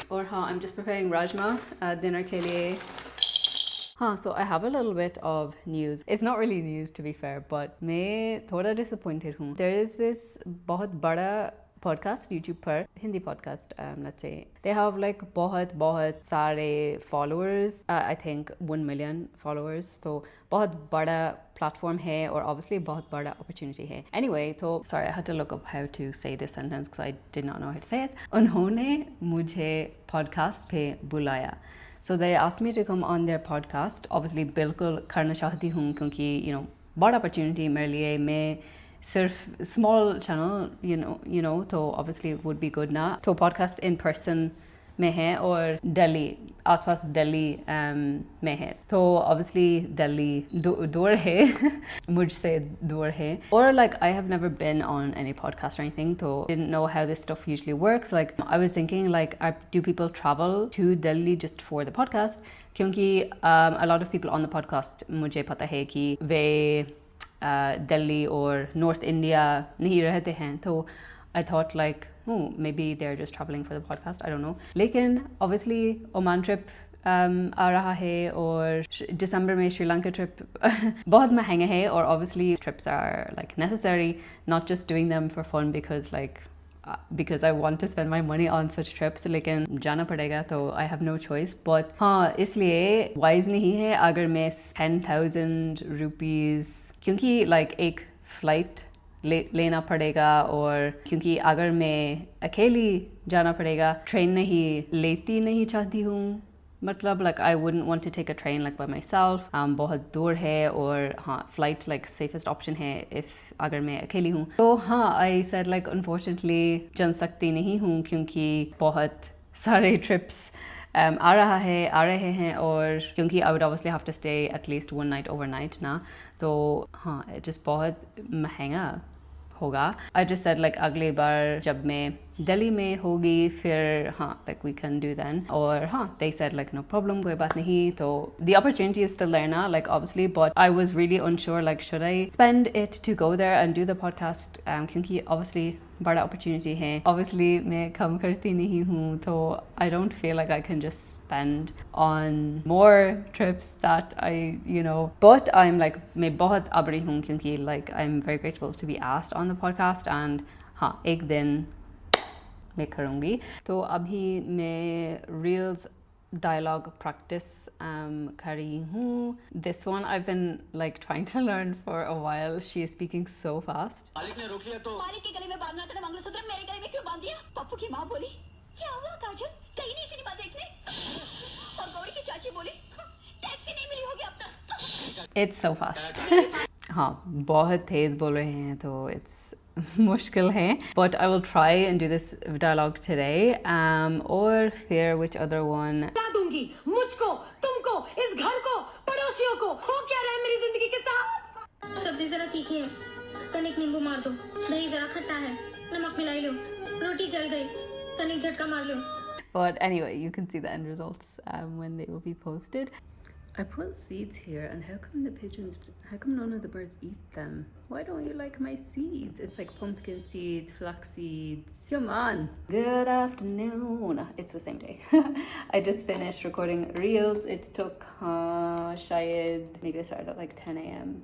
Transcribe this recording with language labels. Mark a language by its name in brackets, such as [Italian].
[English] और I'm just preparing rajma dinner के लिए. So I have a little bit of news. It's not really news to be fair, but [Hindi] मैं थोड़ा disappointed हूँ. [English] There is this बहुत बड़ा podcast YouTube पर, Hindi podcast, let's say. They have like बहुत सारे followers. I think 1 million followers. [Hindi] तो बहुत बड़ा platform है और [English] obviously [Hindi] बहुत बड़ा opportunity है. [English] Anyway, so sorry, I had to look up how to say this sentence because I did not know how to say it. [Hindi] उन्होंने मुझे podcast पे बुलाया. [English] So they asked me to come on their podcast. [Hindi] Obviously बिल्कुल करना चाहती हूँ क्योंकि, [English] you know, [Hindi] बड़ा opportunity मेरे लिए. मैं सिर्फ [English] small channel, you know, तो obviously it would be good ना. [Hindi] तो podcast in person में है और दिल्ली, आसपास दिल्ली में है. तो obviously दिल्ली दूर है मुझसे दूर है. [English] Or like I have never been on any podcast or anything, so didn't know how this stuff usually works. Like I was thinking like, do people travel to Delhi just for the podcast? क्योंकि a lot of people on the podcast [Hindi] मुझे पता है कि वे [English] Delhi or North India नहीं रहते हैं, तो I thought like, maybe they're just traveling for the podcast, I don't know. [Hindi] लेकिन obviously Oman trip आ रहा है और दिसंबर में श्रीलंका trip बहुत महंगा है, [English] और obviously trips are like necessary, not just doing them for fun because I want to spend my money on such trips, [Hindi] लेकिन जाना पड़ेगा, [English] तो I have no choice. [Hindi] But इसलिए wise नहीं है अगर मैं 10,000 rupees, क्योंकि like एक flight लेना पड़ेगा, और क्योंकि अगर मैं अकेली जाना पड़ेगा, ट्रेन नहीं चाहती हूँ, मतलब like [English] I wouldn't want to take a train like by myself. [Hindi] बहुत दूर है, और flight like safest option है [English] if [Hindi] अगर मैं अकेली हूँ. तो I said like unfortunately जा सकती नहीं हूँ क्योंकि बहुत सारे trips आ रहे हैं, और क्योंकि [English] I would obviously have to stay at least one night overnight [Hindi] ना, तो just बहुत महंगा होगा. [English] I just said like [Hindi] अगले बार जब मैं दिल्ली में होगी फिर [English] like we can do then. और they said like no problem, [Hindi] कोई बात नहीं. [English] तो the opportunity is still there ना, like obviously, but I was really unsure like should I spend it to go there and do the podcast, क्योंकि obviously बड़ा opportunity है. Obviously मैं कम करती नहीं हूँ, तो I don't feel like I can just spend on more trips that I, you know, but I'm like [Hindi] मैं बहुत आभारी हूँ [English] क्योंकि like I'm very grateful to be asked on the podcast, and [Hindi] एक दिन मैं करूँगी. तो अभी मैं reels dialogue practice कर रही हूँ. [English] This one I've been like trying to learn for a while. She is speaking so fast. [Hindi] मालिक ने रोक लिया तो मालिक के गले में बांधना था ना मंगलसूत्र, मेरे गले में क्यों बांध दिया? पप्पू की माँ बोली क्या हुआ काजल, कहीं नहीं सिनेमा देखने? और गौरी की चाची बोली टैक्सी नहीं मिली होगी अब तक. [English] It's so fast. [Hindi] बहुत तेज बोल रहे हैं, [English] तो it's मुश्किल है, but I will try and do this dialogue today. और फिर which other one? [Hindi] दूंगी मुझको, तुमको, इस घर को, पड़ोसियों को, हो क्या रहा है मेरी जिंदगी के साथ? सब्जी जरा तीखी है, तनिक नींबू मार दो, दही जरा खट्टा है, नमक मिलाई लो, रोटी जल गई, तनिक झटका मार लो. [English] But anyway, you can see the end results when they will be posted. I put seeds here, and how come none of the birds eat them? Why don't you like my seeds? It's like pumpkin seeds, flax seeds. Come on. Good afternoon. It's the same day. I just finished recording reels. It took [Hindi] shayad, [English] maybe I started at like 10 a.m.